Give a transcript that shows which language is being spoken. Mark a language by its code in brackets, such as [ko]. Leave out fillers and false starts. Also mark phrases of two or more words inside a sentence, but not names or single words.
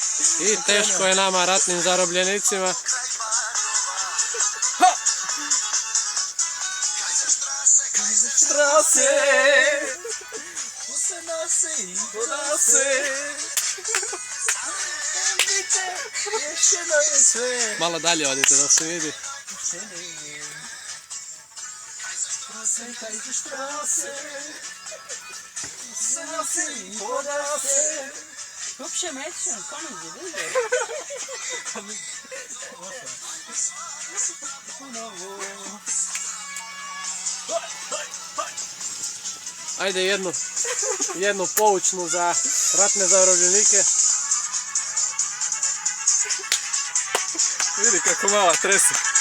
[bs] I teško je nama ratnim zarobljenicima. Malo dalje odite da se vidi. [de] Hübsche Mädchen, kommen Sie, bitte. [bs] Ajde jednu poučnu za ratne zarobljenike. Vidi kako mala trese.